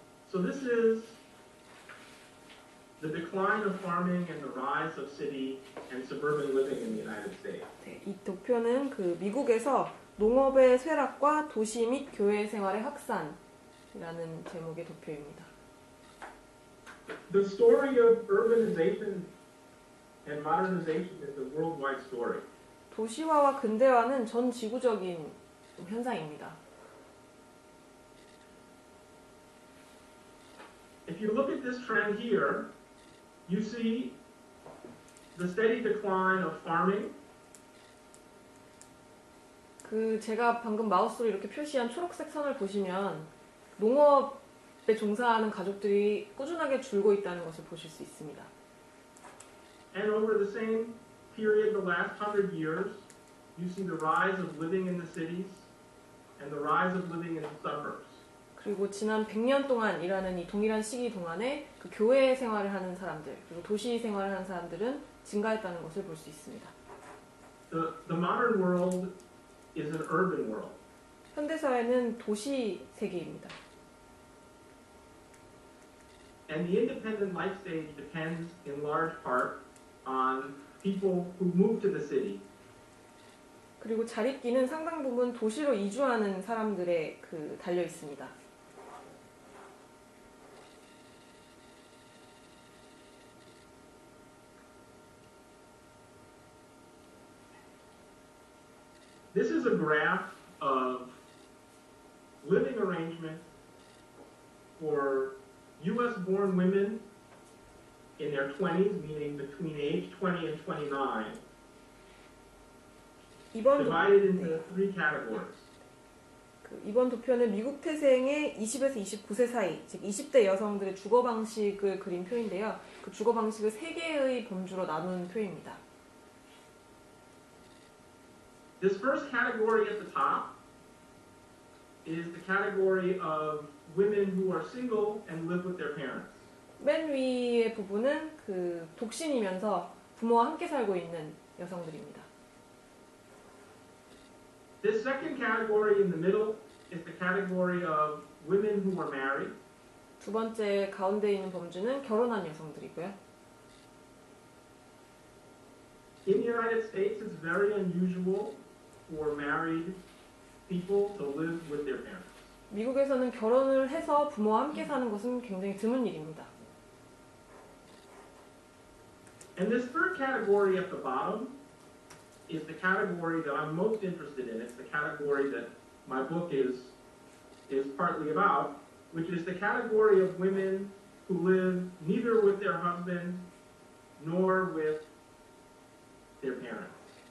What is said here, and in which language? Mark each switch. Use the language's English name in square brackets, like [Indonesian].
[English] So this is the decline of farming and the rise of city and suburban living in the United States. [Korean] 네, 이 도표는 그 미국에서 농업의 쇠락과 도시 및 교회 생활의 확산이라는 제목의 도표입니다. [English] The story of urbanization and modernization is a worldwide story. [Korean] 도시화와 근대화는 전 지구적인 현상입니다. [English] If you look at this trend here, you see the steady decline of farming, [Korean] 그 제가 방금 마우스로 이렇게 표시한 초록색 선을 보시면 농업에 종사하는 가족들이 꾸준하게 줄고 있다는 것을 보실 수 있습니다. [English] and over the same period, the last 100 years, you see the rise of living in the cities and the rise of living in the suburbs. [Korean] 그리고 지난 100년 동안이라는 이 동일한 시기 동안에 그 교회 생활을 하는 사람들, 그리고 도시 생활을 하는 사람들은 증가했다는 것을 볼 수 있습니다. [English] The modern world is an urban world. [Korean] 현대사회는 도시 세계입니다. [English] And the independent life stage depends in large part on people who move to the city. [Korean] 그리고 자립기는 상당 부분 도시로 이주하는 사람들의 그 달려 있습니다. [English] This is a graph of living arrangement for U.S.-born women in their 20s, meaning between age 20 and 29, divided into three categories. [Korean] 이번 도표는 미국 태생의 20에서 29세 사이, 즉 20대 여성들의 주거 방식을 그린 표인데요. 그 주거 방식을 세 개의 범주로 나눈 표입니다. [English] This first category at the top is the category of women who are single and live with their parents. [Korean] 맨 위의 부분은 그 독신이면서 부모와 함께 살고 있는 여성들입니다. [English] This second category in the middle is the category of women who are married. [Korean] 두 번째 가운데 있는 범주는 결혼한 여성들이고요. [English] In the United States, it's very unusual for married people to live with their parents. [Korean] 미국에서는 결혼을 해서 부모와 함께 사는 것은 굉장히 드문 일입니다. [English] And this third category at the bottom is the category that I'm most interested in. It's the category that my book is partly about, which is the category of women who live neither with their husband nor with their parents.